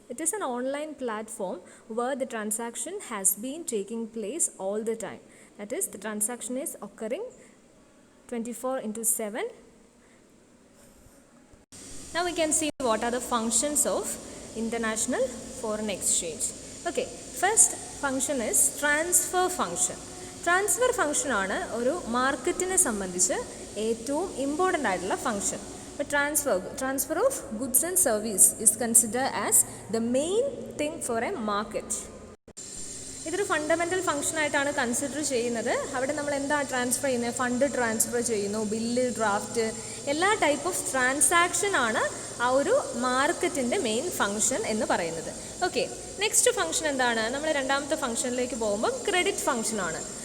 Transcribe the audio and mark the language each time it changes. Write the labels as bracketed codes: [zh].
[en] It is an online platform where the transaction has been taking place all the time. That is, the transaction is occurring 24/7. Now we can see what are the functions of international foreign exchange. Okay, first function is transfer function. [ml] Transfer ഫംഗ്ഷനാണ് ഒരു മാർക്കറ്റിനെ സംബന്ധിച്ച് ഏറ്റവും important ആയിട്ടുള്ള function. [en] But transfer of goods and service is considered as the main thing for a market. [ml] ഇതൊരു fundamental ഫംഗ്ഷനായിട്ടാണ് consider ചെയ്യുന്നത്. അവിടെ നമ്മൾ എന്താ ട്രാൻസ്ഫർ ചെയ്യുന്നത്? ഫണ്ട് ട്രാൻസ്ഫർ ചെയ്യുന്നു, ബില്ല്, ഡ്രാഫ്റ്റ്, എല്ലാ [en] type of transaction [ml] ആണ് ആ ഒരു മാർക്കറ്റിൻ്റെ മെയിൻ ഫംഗ്ഷൻ എന്ന് പറയുന്നത്. ഓക്കെ, നെക്സ്റ്റ് ഫംഗ്ഷൻ എന്താണ്? നമ്മൾ രണ്ടാമത്തെ ഫംഗ്ഷനിലേക്ക് പോകുമ്പം ക്രെഡിറ്റ് ഫംഗ്ഷനാണ്.